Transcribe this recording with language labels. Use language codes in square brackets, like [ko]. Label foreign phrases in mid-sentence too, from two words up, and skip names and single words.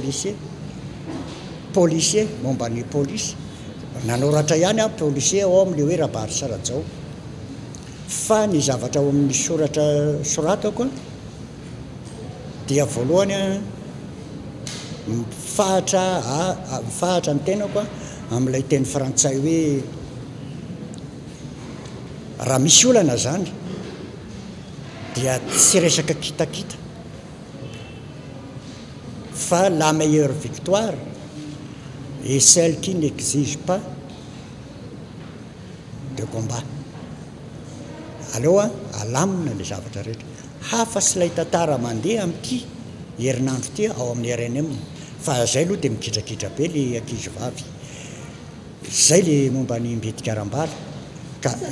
[mg] policier momba ny polisy nanoratra ihany a policier ao amin'le hoe rabary sarajao fa ny zavatra ao amin'ny soratako dia voalohany a mifahatra ny tenako a amin'ilay teny frantsay hoe raha misy olana zany dia tsy resaka kitakita fa [fr] la meilleure victoire et celle qui n'exige pas de combat [mg] aleo a alamina le zavatra rehetra hafa sy lay tantara mandeha amin'ity herinandro ty ao amin'ny RNM fa zay aloha dia mikitrakitra be le ankizy vavy zay le momba ny mbitikaram-bala ka